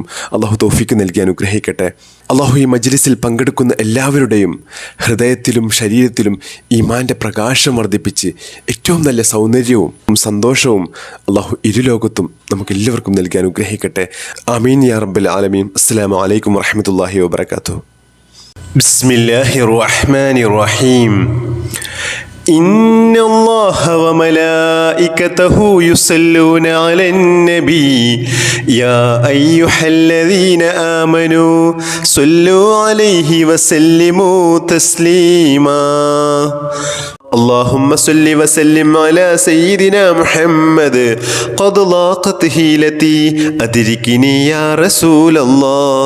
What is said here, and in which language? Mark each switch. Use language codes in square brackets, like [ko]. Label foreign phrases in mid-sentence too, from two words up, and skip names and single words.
[ml] അള്ളാഹു തൗഫീക്ക് നൽകി അനുഗ്രഹിക്കട്ടെ. അള്ളാഹു ഈ മജ്ലിസിൽ പങ്കെടുക്കുന്ന എല്ലാവരുടെയും ഹൃദയത്തിലും ശരീരത്തിലും ഈമാൻ്റെ പ്രകാശം വർദ്ധിപ്പിച്ച് ഏറ്റവും നല്ല സൗന്ദര്യവും സന്തോഷവും അള്ളാഹു ഇരുലോകത്തും നമുക്ക് എല്ലാവർക്കും നൽകി അനുഗ്രഹിക്കട്ടെ. [ar] آمين يا رب العالمين. السلام عليكم ورحمة الله وبركاته. بسم الله الرحمن الرحيم. إن الله وملائكته يصلون على النبي يا أيها الذين آمنوا صلوا عليه وسلموا تسليما. اللهم صل وسلم على سيدنا محمد قد لاقت هيلتي أدركني يا رسول الله.